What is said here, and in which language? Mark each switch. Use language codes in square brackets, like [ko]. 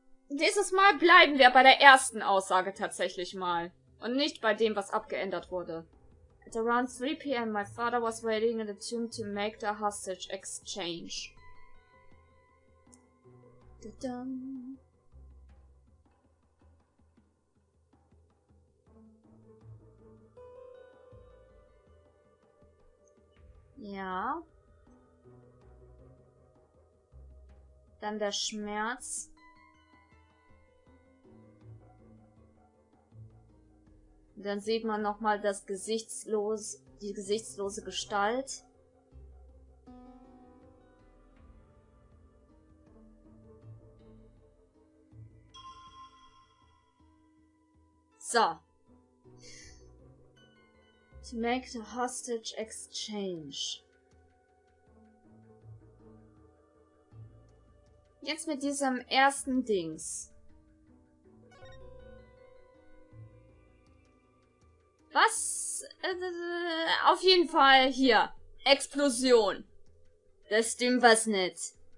[de] Dieses Mal bleiben wir bei der ersten Aussage tatsächlich mal. Und nicht bei dem, was abgeändert wurde. [en] At around 3 p.m. my father was waiting in the tomb to make the hostage exchange. Da-dum. [de] Ja. Dann der Schmerz. Dann sieht man nochmal die gesichtslose Gestalt. So. [en] To make the hostage exchange. [de] Jetzt mit diesem ersten Dings. Was? Auf jeden Fall hier. Explosion. Das stimmt was nicht.